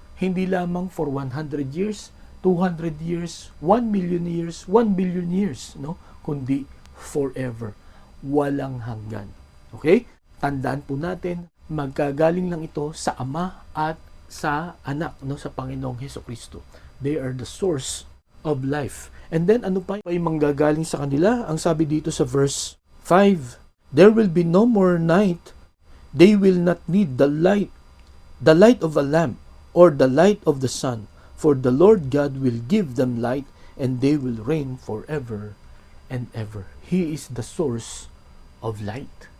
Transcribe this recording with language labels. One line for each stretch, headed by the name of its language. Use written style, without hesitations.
Filipino: Hindi lamang
English: for 100 years, 200 years, 1 million years, 1 billion years, no?
Filipino: Kundi forever. Walang hanggan. Okay? Tandaan po natin, magkagaling lang ito sa Ama at sa Anak, no, sa Panginoong Hesukristo.
English: They are the source of life.
Filipino: And then ano pa ay manggagaling sa kanila? Ang sabi dito sa
English: verse 5, there will be no more night. They will not need the light of a lamp or the light of the sun, for the Lord God will give them light, and they will reign forever and ever. He is the source of light.